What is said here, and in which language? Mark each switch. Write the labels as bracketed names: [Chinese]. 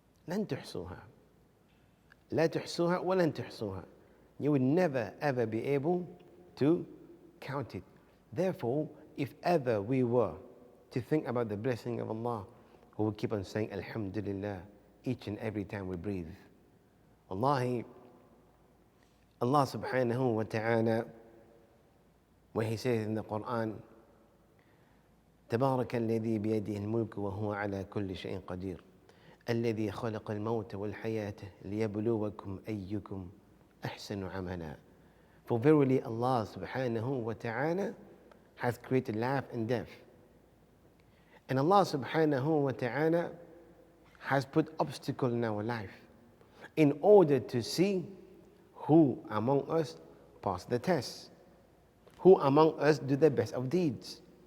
[Arabic] لَن تُحْصُوهَا. لَا تُحْصُوهَا وَلَن تُحْصُوهَا. [English] You will never ever be able to count it. Therefore, if ever we were to think about the blessing of Allah, we will keep on saying Alhamdulillah each and every time we breathe. [Arabic] Wallahi, Allah subhanahu wa ta'ala, [English] where He says in the Quran, [Arabic] تبارك الذي بيده الملك وهو على كل شيء قدير الذي خلق الموت والحياة ليبلوكم أيكم أحسن عملا. [English] For verily Allah subhanahu wa ta'ala has created life and death. And Allah subhanahu wa ta'ala has put obstacle in our life in order to see who among us pass the test, who among us do the best of deeds.